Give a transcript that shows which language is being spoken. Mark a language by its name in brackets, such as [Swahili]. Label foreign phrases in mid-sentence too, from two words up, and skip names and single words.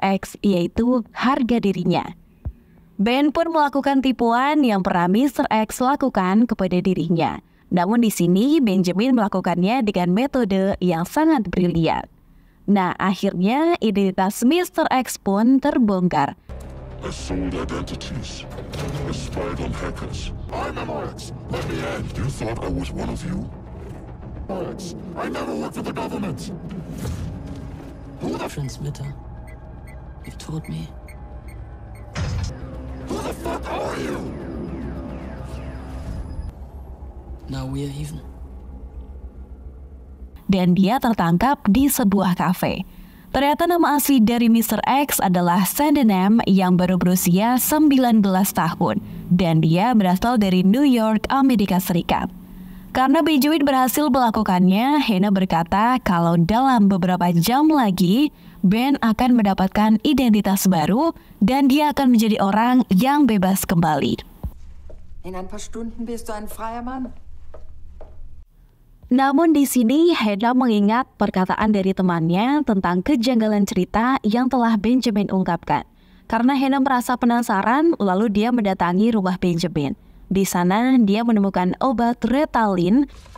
[Indonesian] X, yaitu harga dirinya. Ben pun melakukan tipuan yang pernah Mr. X lakukan kepada dirinya. Namun di sini Benjamin melakukannya dengan metode yang sangat brilian. Nah, akhirnya identitas Mr. X pun terbongkar. [English] I sold identities. I spied on hackers. I'm MRX. Let me in. You thought I was one of you? MRX. I never worked for the government. Who the transmitter? You told me. Who the fuck are you? Now we're even. [Indonesian] Dan dia tertangkap di sebuah kafe. Ternyata nama asli dari Mr. X adalah Sandenham yang baru berusia 19 tahun. Dan dia berasal dari New York, Amerika Serikat. Karena Benjamin berhasil melakukannya, Hannah berkata kalau dalam beberapa jam lagi, Ben akan mendapatkan identitas baru dan dia akan menjadi orang yang bebas kembali. [German] In ein paar Stunden bist du ein freier Mann. [Indonesian] Namun di sini Hannah mengingat perkataan dari temannya tentang kejanggalan cerita yang telah Benjamin ungkapkan. Karena Hannah merasa penasaran, lalu dia mendatangi rumah Benjamin. Di sana dia menemukan obat Ritalin.